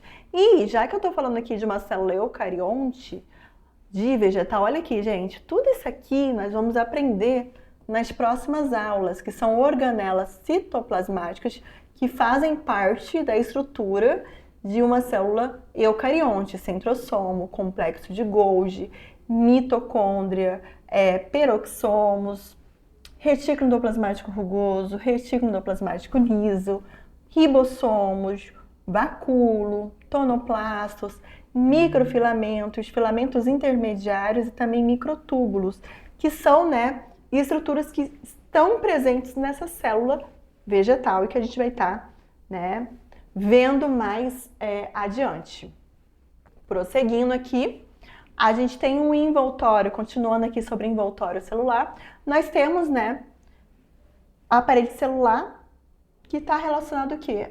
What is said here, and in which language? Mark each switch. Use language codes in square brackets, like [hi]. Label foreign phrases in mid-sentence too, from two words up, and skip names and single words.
[pt] E, já que eu tô falando aqui de uma célula eucarionte de vegetal, olha aqui, gente, tudo isso aqui nós vamos aprender nas próximas aulas, que são organelas citoplasmáticas que fazem parte da estrutura de uma célula eucarionte, centrossomo, complexo de Golgi, mitocôndria, peroxomos, retículo endoplasmático rugoso, retículo endoplasmático liso, ribossomos, vacúolo, tonoplastos, microfilamentos, filamentos intermediários e também microtúbulos, que são, né, estruturas que estão presentes nessa célula vegetal e que a gente vai estar, né, vendo mais adiante. Prosseguindo aqui, a gente tem um envoltório, continuando aqui sobre envoltório celular, nós temos, né, a parede celular que está relacionado o quê?